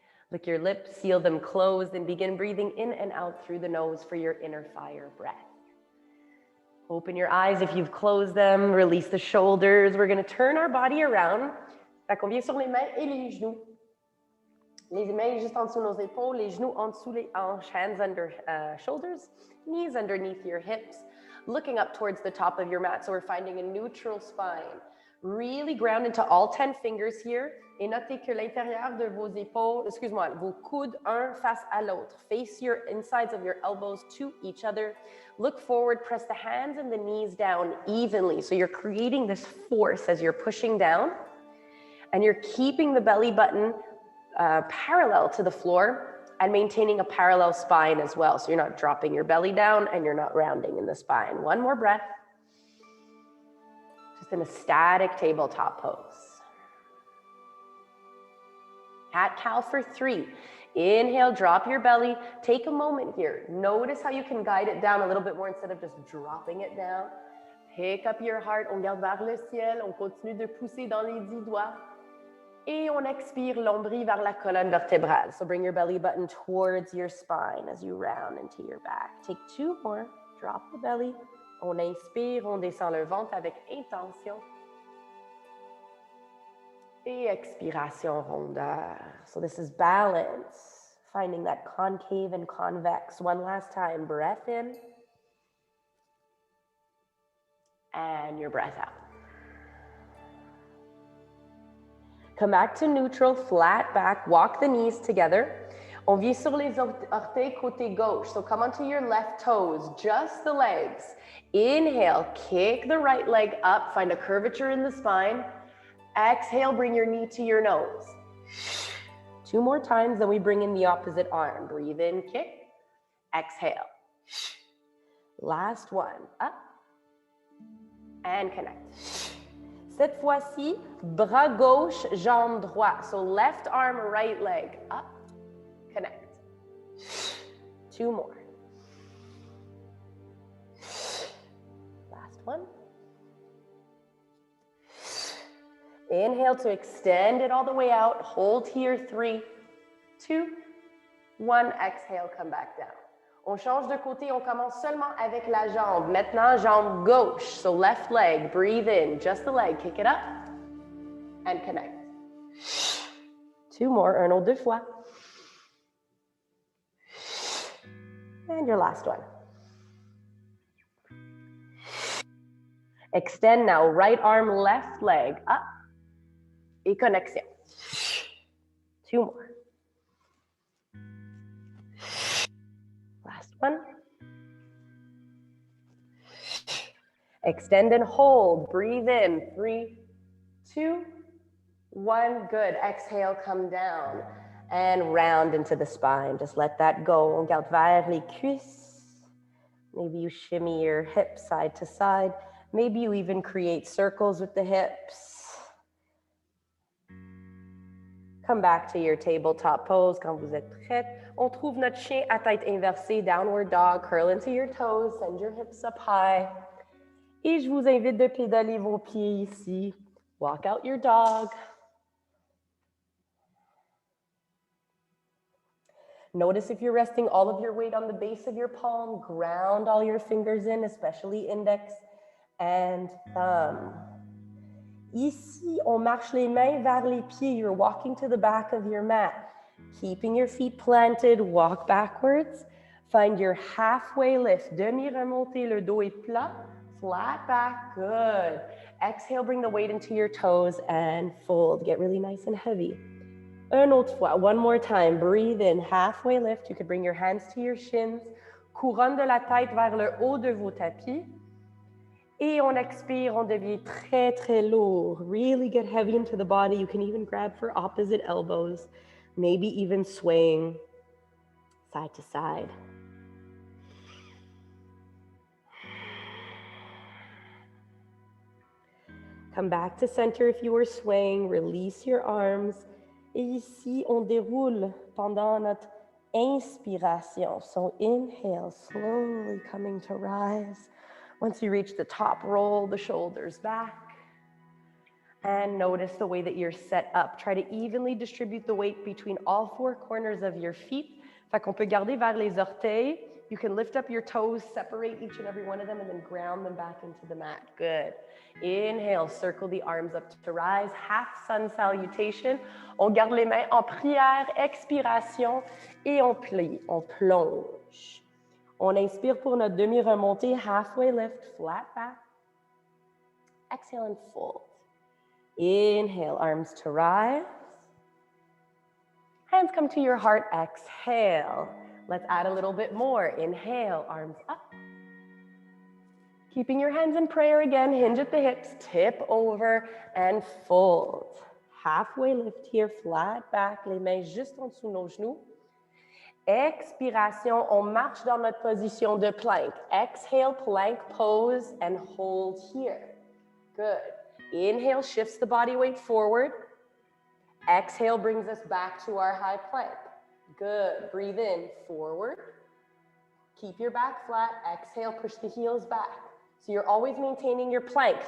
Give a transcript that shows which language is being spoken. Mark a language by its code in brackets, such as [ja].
[en] Lick your lips, seal them closed, and begin breathing in and out through the nose for your inner fire breath. Open your eyes if you've closed them, release the shoulders. We're gonna turn our body around. [fr] Fait qu'on vient sur les mains et les genoux. Les mains juste en dessous nos épaules, les genoux en dessous les hanches, [en] hands under shoulders, knees underneath your hips, looking up towards the top of your mat. So we're finding a neutral spine. Really ground into all 10 fingers here. [fr] Et notez que l'intérieur de vos épaules, vos coudes, un face à l'autre. [en] Face your insides of your elbows to each other. Look forward, press the hands and the knees down evenly. So you're creating this force as you're pushing down. And you're keeping the belly button parallel to the floor and maintaining a parallel spine as well. So you're not dropping your belly down and you're not rounding in the spine. One more breath. Just in a static tabletop pose. Cat-cow for 3. Inhale, drop your belly. Take a moment here. Notice how you can guide it down a little bit more instead of just dropping it down. Pick up your heart. [fr] On garde vers le ciel. On continue de pousser dans les 10 doigts. Et on expire l'ombris vers la colonne vertébrale. [en] So bring your belly button towards your spine as you round into your back. Take 2 more. Drop the belly. [fr] On inspire, on descend le ventre avec intention. Et expiration, rondeur. [en] So this is balance, finding that concave and convex. One last time, breath in. And your breath out. Come back to neutral, flat back, walk the knees together. [fr] On vient sur les orteils côté gauche. [en] So come onto your left toes, just the legs. Inhale, kick the right leg up, find a curvature in the spine. Exhale, bring your knee to your nose. 2 more times, then we bring in the opposite arm. Breathe in, kick. Exhale. Last one, up. And connect. [fr] Cette fois-ci, bras gauche, jambe droite. [en] So left arm, right leg, up, connect. 2 more. Last one. Inhale to extend it all the way out. Hold here, 3, 2, 1. Exhale, come back down. [fr] On change de côté, on commence seulement avec la jambe. Maintenant, jambe gauche. [en] So left leg, breathe in, just the leg. Kick it up and connect. 2 more, [fr] un autre 2 fois. [en] And your last one. Extend now, right arm, left leg, up. [fr] Et connexion. [en] 2 more. Last one. Extend and hold. Breathe in. 3, 2, 1. Good. Exhale, come down. And round into the spine. Just let that go. [fr] On garde vers les cuisses. [en] Maybe you shimmy your hips side to side. Maybe you even create circles with the hips. Come back to your tabletop pose [fr] quand vous êtes prête. On trouve notre chien à tête inversée, [en] downward dog. Curl into your toes, send your hips up high. [fr] Et je vous invite de pédaler vos pieds ici. [en] Walk out your dog. Notice if you're resting all of your weight on the base of your palm. Ground all your fingers in, especially index and thumb. [fr] Ici, on marche les mains vers les pieds. [en] You're walking to the back of your mat. Keeping your feet planted, walk backwards. Find your halfway lift. [fr] Demi-remontée, le dos est plat. [en] Flat back, good. Exhale, bring the weight into your toes and fold. Get really nice and heavy. [fr] Une autre fois, [en] one more time. Breathe in, halfway lift. You could bring your hands to your shins. [fr] Couronne de la tête vers le haut de vos tapis. Et on expire, on devient très, très lourd. [en] Really get heavy into the body. You can even grab for opposite elbows. Maybe even swaying side to side. Come back to center if you were swaying. Release your arms. [fr] Et ici, on déroule pendant notre inspiration. [en] So inhale, slowly coming to rise. Once you reach the top, roll the shoulders back. And notice the way that you're set up. Try to evenly distribute the weight between all 4 corners of your feet. [fr] Fait qu'on peut garder vers les orteils. [en] You can lift up your toes, separate each and every one of them, and then ground them back into the mat. Good. Inhale, circle the arms up to rise. Half sun salutation. [fr] On garde les mains en prière, expiration, et on plie, on plonge. On inspire pour notre demi-remontée, [en] halfway lift, flat back. Exhale and fold. Inhale, arms to rise. Hands come to your heart, exhale. Let's add a little bit more. Inhale, arms up. Keeping your hands in prayer again, hinge at the hips, tip over and fold. Halfway lift here, flat back, [fr] les mains juste en dessous nos genoux. Expiration, on marche dans notre position de plank. [en] Exhale, plank pose and hold here. Good. Inhale, shifts the body weight forward. Exhale brings us back to our high plank. Good. Breathe in, forward. Keep your back flat. Exhale, push the heels back. So you're always maintaining your plank.